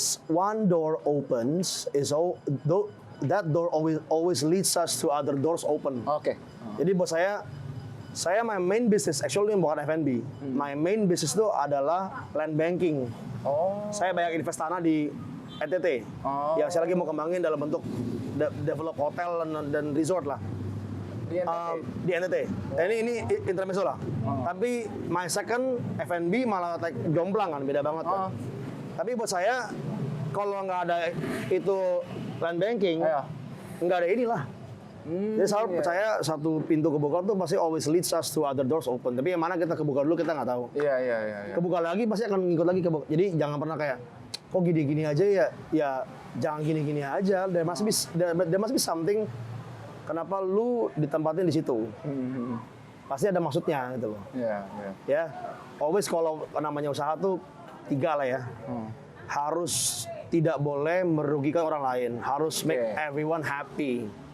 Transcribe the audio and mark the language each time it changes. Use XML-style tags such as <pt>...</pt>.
<en>One door opens, that door always leads us to other doors open.</en> <id>Oke. Jadi buat saya</id> <en>my main business, actually</en> <id>bukan F&B.</id> <en>My main business</en> <id>itu adalah</id> <en>land banking.</en> <id>Saya banyak invest tanah di NTT. Yang saya lagi mau kembangin dalam bentuk develop hotel dan resort lah. Di NTT. Ini intermezzo lah. Tapi</id> <en>my second</en> <id>F&B malah jomplang kan, beda banget kan. Tapi buat saya kalau nggak ada itu land banking, nggak ada inilah. Jadi selalu percaya satu pintu kebuka tuh pasti</id> <en>always leads us to other doors open.</en> <id>Tapi yang mana kita kebuka dulu kita nggak tahu. Iya. Kebuka lagi pasti akan ngikut lagi kebuka. Jadi jangan pernah kayak kok gini-gini aja ya jangan gini-gini aja.</id> <en>There must be something.</en> <id>Kenapa lu ditempatin di situ? Pasti ada maksudnya gitu loh. Ya, always kalau namanya usaha tuh 3 lah ya. Harus tidak boleh merugikan orang lain. Harus</id> <en>make everyone happy.</en>